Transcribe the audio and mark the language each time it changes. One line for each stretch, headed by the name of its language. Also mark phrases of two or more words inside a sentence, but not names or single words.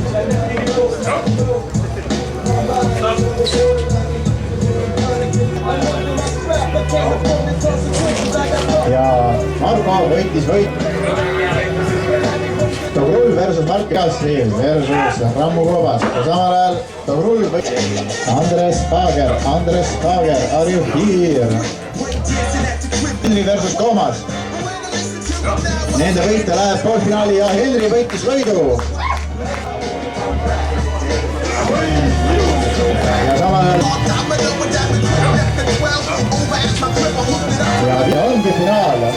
Estonian: Ja Marko võitis võit. Togrull versus Mark Kassi versus Rammu Koobas. Ja samal ajal Togrull võitis. Andres Kaager,
English: are you here?
Estonian: Henri versus Toomas. Nende võite läheb poolfinaali ja Henri võitis võidu. Ja samal ajal ja ongi finaal.